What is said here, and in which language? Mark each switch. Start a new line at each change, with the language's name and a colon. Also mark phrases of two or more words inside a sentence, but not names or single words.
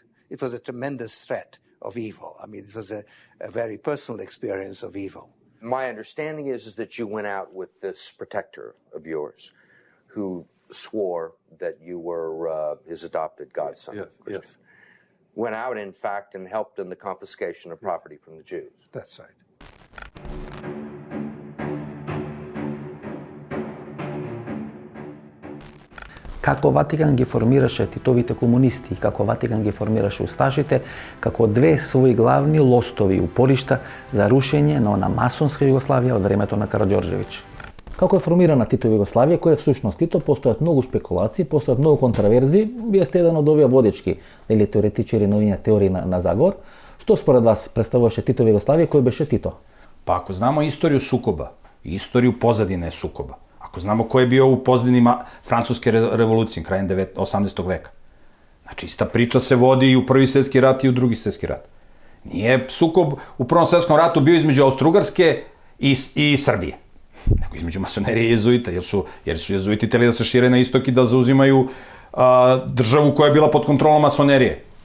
English: It was a tremendous threat of evil. I mean, it was a very personal experience of evil. My understanding is that you went out with this protector of yours who swore that you were his adopted godson. Yes. Went out, in fact, and helped in the confiscation of property from the Jews. That's right.
Macedonian: Како Ватикан ги формираше титовите комунисти, како Ватикан ги формираше усташите, како две своји главни лостови упоришта за рушење на масонска Југославија од времето на Караѓорđević. Како е формирана Титова Југославија, кој е всушност Тито, постојат многу шпекулации, постојат многу контраверзии. Вие сте еден од овие водечки или теоретичари на овие теории на заговор. Што според вас представуваше Титова Југославија, кој беше Тито?
Serbian: Pa ako znamo istoriju sukoba, istoriju pozadine sukoba, ako znamo ko je bio u pozadini Francuske revolucije, krajem 18. veka, znači ista priča se vodi i u Prvi svjetski rat i u Drugi svjetski rat. Nije sukob u Prvom svjetskom ratu bio između Austrougarske i Srbije, nego između masonerije i jezuita, jer su jezuiti hteli da se šire na istok i da zauzimaju državu koja je bila pod kontrolom masonerije.